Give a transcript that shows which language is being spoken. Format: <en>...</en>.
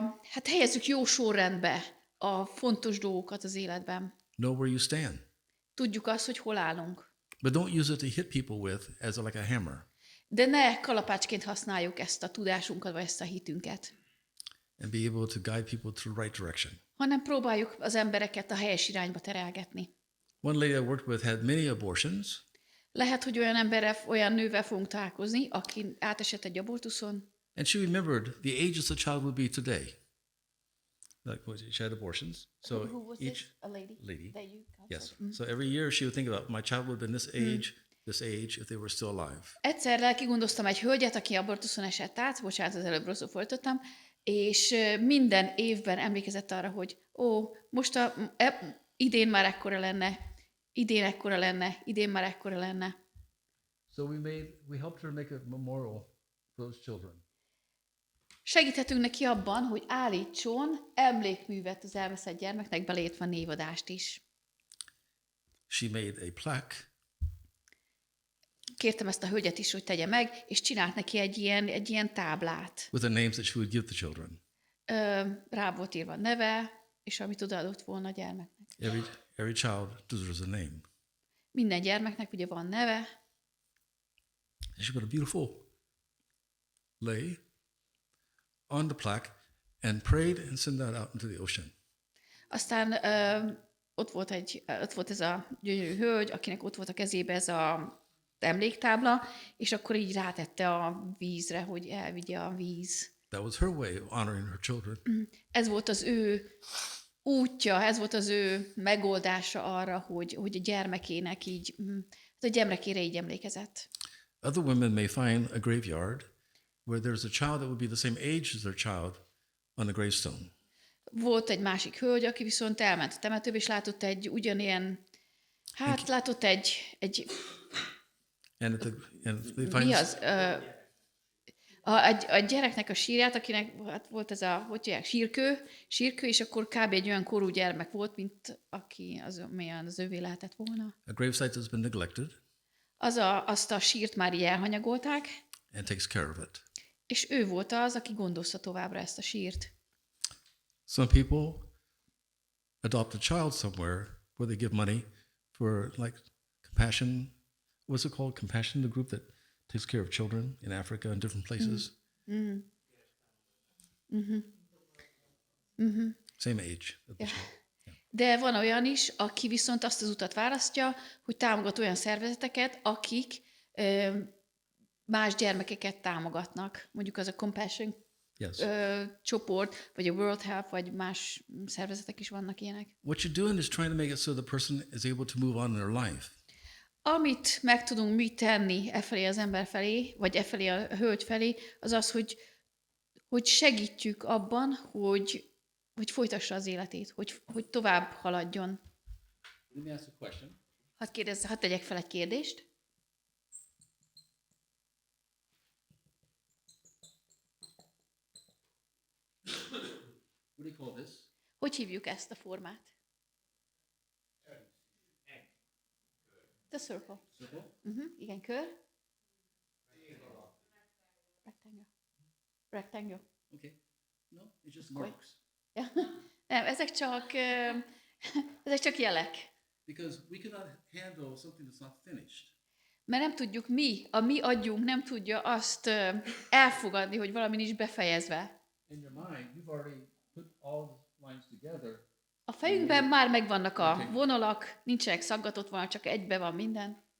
<hu>Hát helyezzük jó sorrendbe a fontos dolgokat az életben.</hu> <en>Know where you stand.</en> <hu>Tudjuk azt, hogy hol állunk.</hu> <en>But don't use it to hit people with as like a hammer.</en> <hu>De ne kalapácsként használjuk ezt a tudásunkat, vagy ezt a hitünket.</hu> <en>And be able to guide people to the right direction.</en> <hu>Hanem próbáljuk az embereket a helyes irányba terelgetni.</hu> <en>One lady I worked with had many abortions.</en> <hu>Lehet, hogy olyan nővel fogunk találkozni, aki átesett egy abortuszon.</hu> <en>And she remembered the ages the child would be today. Like she had abortions. So Who was each this? A lady? lady. That you counseled? Yes. So every year she would think about my child would have been this age if they were still alive.</en> <hu>Egyszer lelkigondoztam egy hölgyet, aki abortuszon esett át, bocsánat, az előbb rosszul folytottam, és minden évben emlékezett arra, hogy most idén már ekkora lenne, idén ekkora lenne, idén már ekkora lenne.</hu> <en>So we helped her make a memorial for those children.</en> <hu>Segíthetünk neki abban, hogy állítson emlékművet az elveszett gyermeknek, beleértve a névadást is.</hu> <en>She made a plaque.</en> <hu>Kértem ezt a hölgyet is, hogy tegye meg, és csinált neki egy ilyen táblát.</hu> <en>With the names that she would give the children.</en> <hu>Rá volt írva a neve, és amit odaadott volna a gyermeknek.</hu> <en>Every child deserves a name.</en> <hu>Minden gyermeknek ugye van neve.</hu> <en>And she put a beautiful lay on the plaque and prayed and sent that out into the ocean.</en> <hu>Aztán ott volt ez a gyönyörű hölgy, akinek ott volt a kezébe ez a emléktábla, és akkor így rátette a vízre, hogy elvigye a víz.</hu> <en>That was her way of honoring her children.</en> <hu>Ez volt az ő útja, ez volt az ő megoldása arra, hogy a gyermekének így, a gyermekére így emlékezett.</hu> <en>Other women may find a graveyard where there's a child that would be the same age as their child on the gravestone.</en> <hu>Volt egy másik hölgy, aki viszont elment a temetőbe, és látott egy ugyanilyen, látott egy</hu> <en>And they find</en> <hu>mi az? A gyereknek a sírját, akinek volt ez a, hogy hívják, sírkő, és akkor kb. Egy olyan korú gyermek volt, mint aki az övé lehetett volna.</hu> <en>a gravesite that's been neglected</en> <hu>Azt a sírt már így elhanyagolták,</hu> <en>and takes care of it.</en> <hu>és ő volt az, aki gondozta továbbra ezt a sírt.</hu> <en>Some people adopt a child somewhere where they give money for like compassion. What's it called? Compassion, the group that takes care of children in Africa and different places. Same age. Yeah.</en> <hu>De van olyan is, aki viszont azt az utat választja, hogy támogat olyan szervezeteket, akik más gyermekeket támogatnak. Mondjuk az a Compassion csoport, vagy a World Health, vagy más szervezetek is vannak ilyenek.</hu> <en>What you're doing is trying to make it so the person is able to move on in their life.</en> <hu>Amit meg tudunk mi tenni efelé az ember felé, vagy efelé a hölgy felé, az az, hogy segítjük abban, hogy folytassa az életét, hogy tovább haladjon.</hu> <en>Let me ask a question.</en> <hu>Hadd tegyek fel egy kérdést.</hu> <en>What do you call this?</en> <hu>Hogy hívjuk ezt a formát?</hu> <en>The circle. Circle?</en> <hu>Igen, kör.</hu> <en>Rectangle. Okay. No, it's just marks.</en> <hu>Ja. Nem, ezek csak Ezek csak jelek.</hu> <en>Because we cannot handle something that's not finished.</en> <hu>Mert nem tudjuk a mi agyunk nem tudja azt elfogadni, hogy valami nincs befejezve.</hu> <en>In your mind, you've already put all the lines together.</en> <hu>A fejünkben már megvannak a vonalak, nincsenek szaggatott vonalak, csak egybe van minden.</hu>